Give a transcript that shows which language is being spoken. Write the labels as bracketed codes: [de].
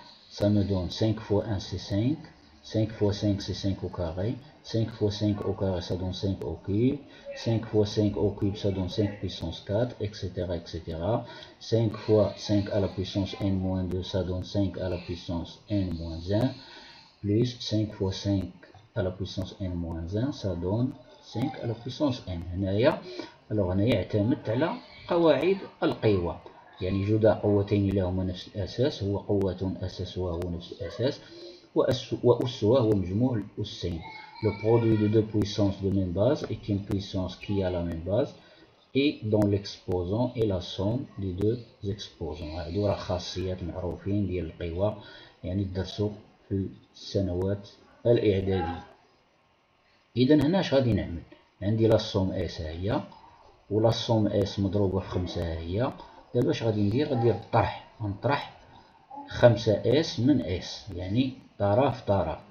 [fr] Ça me donne 5 fois 1 c'est 5, 5 fois 5 c'est 5 au carré, 5 fois 5 au carré ça donne 5 au cube, 5 fois 5 au cube ça donne 5 puissance 4, etc. etc. 5 fois 5 à la puissance n-2 ça donne 5 à la puissance n-1, plus 5 fois 5 à la puissance n-1 ça donne 5 à la puissance n. [ar] alors هنا يعتمد على قواعد القوى. يعني جداء قوتين لهما نفس الأساس هو قوة أساسها هو نفس الأساس وأسها هو مجموع الأسين. [fr] Le produit de deux puissances de même base est une puissance qui a la même base et dont l'exposant est la somme des deux exposants. [ar] هادو راه خاصيات معروفين ديال القوى يعني درسوا في السنوات الإعدادية. إذا هنا اش غادي نعمل؟ عندي لا صوم اس هي ولا صوم اس مضروبة في 5 هي. دابا اش غادي ندير؟ غندير الطرح، غنطرح 5 اس من اس يعني طرف طرف.